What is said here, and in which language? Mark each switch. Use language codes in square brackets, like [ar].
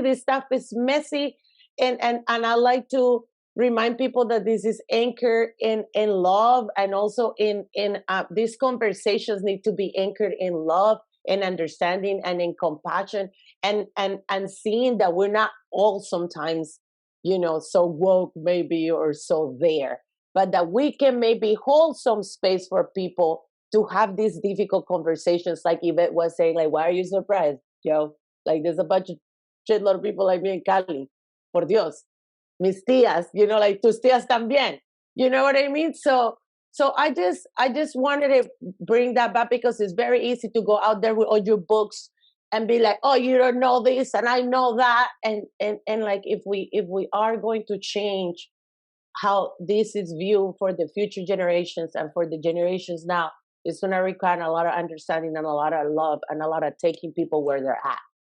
[en] This stuff is messy, and I like to remind people that this is anchored in love, and also in these conversations need to be anchored in love and understanding and in compassion, and seeing that we're not all sometimes, so woke maybe, or so there, but that we can maybe hold some space for people to have these difficult conversations, like Yvette was saying, like, why are you surprised, Joe? Like, there's a bunch of shitload of people like me in Cali. [es] Por Dios. Mis tías, like tus tías también. [en] You know what I mean? So I just wanted to bring that back, because it's very easy to go out there with all your books and be like, oh, you don't know this and I know that. And like, if we are going to change how this is viewed for the future generations and for the generations now, it's going to require a lot of understanding and a lot of love and a lot of taking people where they're at.